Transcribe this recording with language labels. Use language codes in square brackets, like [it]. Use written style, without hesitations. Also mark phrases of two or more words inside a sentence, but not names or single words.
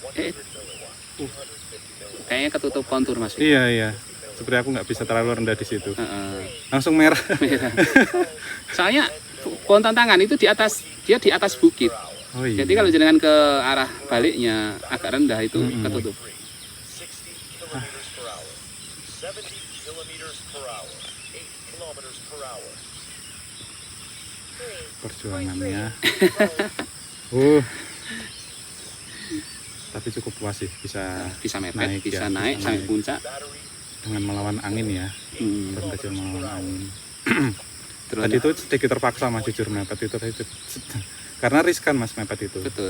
[id] Kayaknya ketutup kontur Mas. Iya, iya. Seperti aku nggak bisa terlalu rendah di situ. Heeh. Langsung merah. Soalnya pohon tantangan itu di atas bukit. Oh iya. Jadi kalau jenengan ke arah baliknya agak rendah itu Mm-mm. ketutup. [en] 60 kilometers per hour. 70 kilometers per hour. 8 kilometers per hour. [id] Perjuangannya. 3.3 volts. Tapi cukup puas sih bisa Bisa mepet, Naik bisa ya, naik bisa sampai naik. puncak. Battery dengan melawan angin ya. Hmm. Drone kecil melawan angin. Terus Tadi itu sedikit terpaksa Mas jujur mepet itu tadi karena riskan mas mepet itu. Betul.